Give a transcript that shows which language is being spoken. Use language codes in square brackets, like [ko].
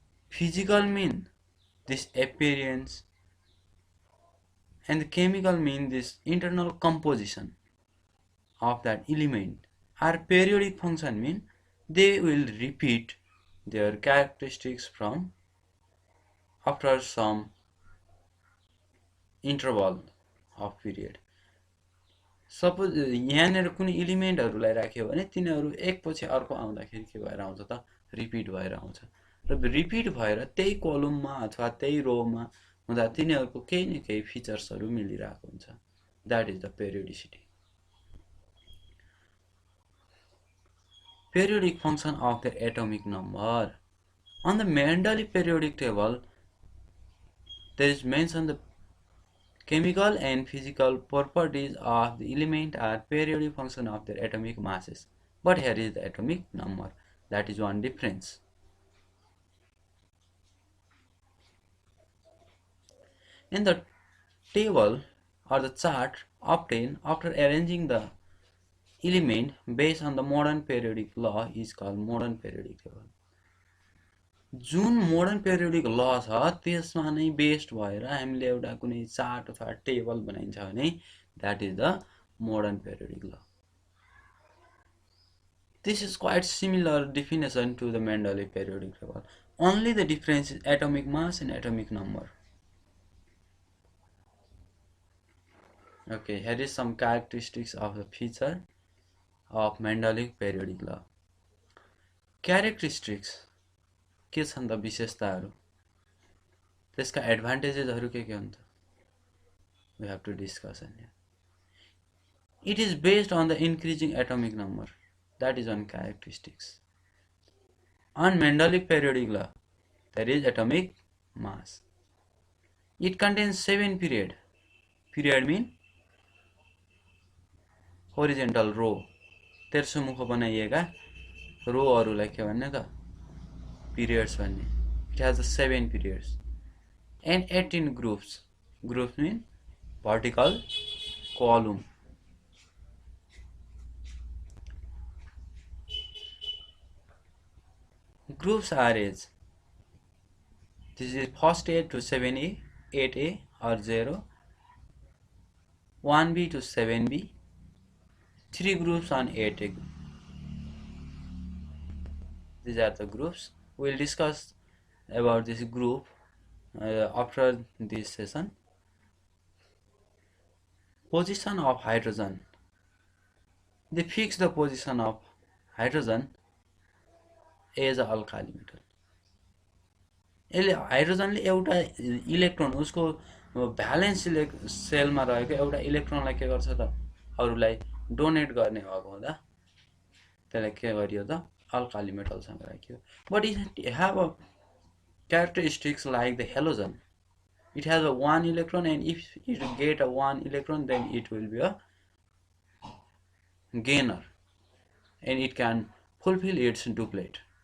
[en] Physical mean this appearance and the chemical mean this internal composition of that element. Our periodic function mean they will repeat their characteristics from after some interval of period. [ne] Suppose यहाँनेर कुनै एलिमेन्टहरुलाई राख्यो भने तिनीहरु एकपछि अर्को आउँदाखेरि के भएर आउँछ त रिपिट भएर आउँछ र रिपिट भएर त्यही कलममा अथवा त्यही रोमा हुँदा तिनीहरुको केही न केही फिचर्सहरु मिलिरहेको हुन्छ. [en] That is the periodicity. Periodic function of the atomic number. On the Mendeleev periodic table, there is mentioned the chemical and physical properties of the element are periodic function of their atomic masses. But here is the atomic number. That is one difference. In the table or the chart obtained after arranging the element based on the modern periodic law is called modern periodic table. [ne] जुन modern periodic law छ त्यसमा नै based भएर हामीले एउटा कुनै chart अथवा table बनाइन्छ भने [en] that is the modern periodic law. This is quite similar definition to the Mendeleev periodic table. Only the difference is atomic mass and atomic number. Okay, here is some characteristics of the feature of Mendeleev periodic law. [ne] Characteristics के छन् त विशेषताहरु त्यसका एडभान्टेजेसहरु के हुन् त [en] we have to discuss here. It is based on the increasing atomic number. That is one characteristics. On Mendeleev periodic law there is atomic mass. It contains 7 period. Period mean horizontal row. [ne] तेर्सो मुख बनाइएका रोहरुलाई के भन्ने त periods भन्ने. [en] It has the 7 periods and 18 groups. Groups mean vertical column. Groups are as this is first A to 7A, 8A or 0, 1B to 7B, 3 groups on 8A. These are the groups. We will discuss about this group after this session. Position of hydrogen. They fix the position of hydrogen as a alkali metal. [ne] यसले हाइड्रोजनले एउटा electron उसको valence सेलमा रहेको एउटा इलेक्ट्रोनलाई के गर्छ त अरूलाई डोनेट गर्ने भएको हुँदा त्यसलाई के गरियो त alkali metalसँग राखियो. [en] But it have a characteristics like the halogen. It has a 1 electron, and if it get a 1 electron, then it will be a gainer, and it can fulfill its duplet.